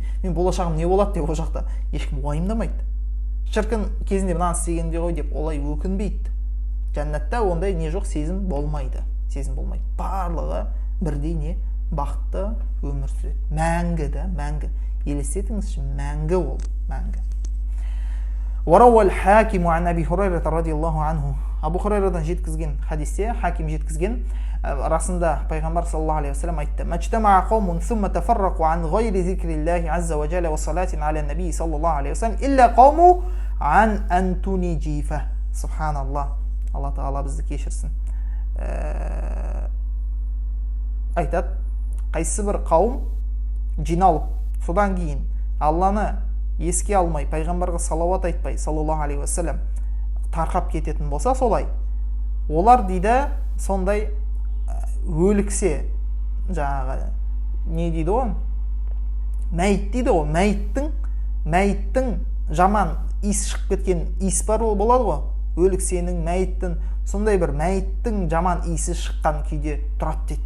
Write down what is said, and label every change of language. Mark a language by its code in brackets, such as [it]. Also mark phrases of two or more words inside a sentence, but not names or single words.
[kk] Мен болашағым не болады деп ол жақта ешкім уайымдамайды. Шіркін кезінде мынаны істегенде ғой деп олай өкінбейді. Жәннатта ондай не жоқ, сезім болмайды. Барлығы бірдей не? Бақытты өмір сүреді. Мәңгі да, мәңгі. Елестетіңізші, мәңгі ол, мәңгі. [ar] وروى الحاكم عن أبي هريرة رضي الله عنه [kk] Абу Хурайрадан жеткізген хадисте, Хаким жеткізген, расында пайғамбар [ar] صلى الله عليه وسلم айтты: "ما اجتمع قوم ثم تفرقوا عن غير ذكر الله عز وجل وصلاة على النبي صلى الله عليه وسلم إلا قاموا عن أنتن جيفة". [kk] Субханаллах. Алла тағала бізді кешірсін. Айтады, қайсы бір қауым жиналып, содан кейін Алланы еске алмай, пайғамбарға салауат айтпай, [ar] صلى الله عليه وسلم, [kk] тарқап кететін болса, солай олар дейді, сондай өліксе, жаңағы не дейді ғой, мәйіт дейді ғой, мәйіттің жаман иіс шығып кеткен иіс бар болады ғой, өліксенің, мәйіттің, сондай бір мәйіттің жаман иісі шыққан күйде тұрады дейді.